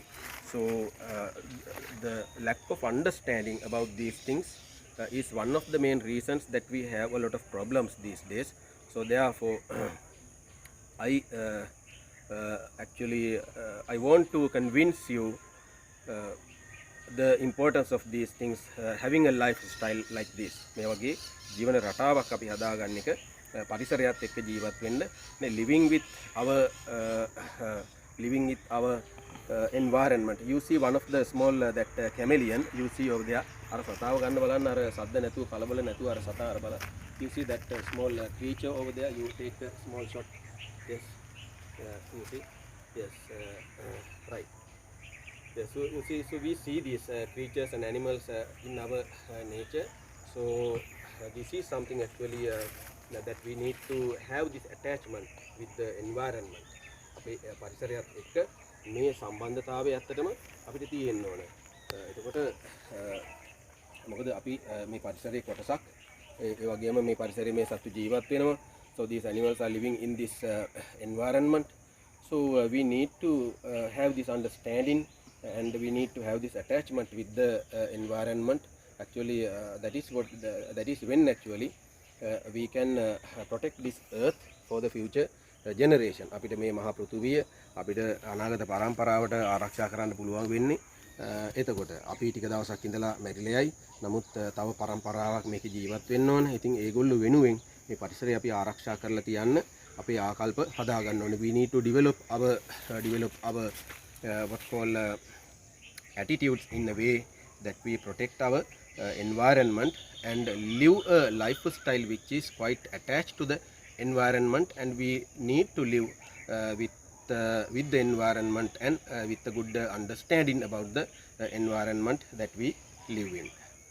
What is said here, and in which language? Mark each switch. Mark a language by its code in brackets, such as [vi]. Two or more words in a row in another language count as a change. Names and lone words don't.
[en] So the lack of understanding about these things is one of the main reasons that we have a lot of problems these days. So therefore I actually I want to convince you the importance of these things, having a lifestyle like this. [si] මේ වගේ ජීවන රටාවක් අපි හදාගන්න එක, පරිසරයත් එක්ක ජීවත් වෙන්න, [en] living with our environment. You see one of the small that chameleon you see over there. [si] අර සතාව ගන්න බලන්න, අර සද්ද නැතුව කලබල නැතුව අර සතා අර බලන්න. [en] You see that small creature over there. You take a small shot. Yes, you see. Yes, right. Yes, so you see, so we see these creatures and animals in our nature. So this is something actually that we need to have this attachment with the environment. [si] අපේ පරිසරයත් එක්ක මේ සම්බන්ධතාවය ඇත්තටම අපිට තියෙන්න ඕන. එතකොට මොකද අපි මේ පරිසරයේ කොටසක්, ඒ වගේම මේ පරිසරයේ මේ සත්තු ජීවත් වෙනවා. [en] So these animals are living in this environment. So we need to have this understanding, and we need to have this attachment with the environment. Actually that is when actually we can protect this earth for the future generation. [si] අපිට මේ මහා පෘථුවිය අපිට අනාගත පරම්පරාවට ආරක්ෂා කරන්න පුළුවන් වෙන්නේ. එතකොට අපි ටික දවසක් ඉඳලා මැරිලා යයි. නමුත් තව පරම්පරාවක් මේකේ ජීවත් වෙන්න ඕන. ඉතින් ඒගොල්ලෝ වෙනුවෙන් මේ පරිසරය අපි ආරක්ෂා කරලා තියන්න අපේ ආකල්ප හදා ගන්න ඕනේ. [en] We need to develop our what call attitudes in a way that we protect our environment and live a lifestyle which is quite attached to the environment, and we need to live with the environment and with a good understanding about the environment that we live in.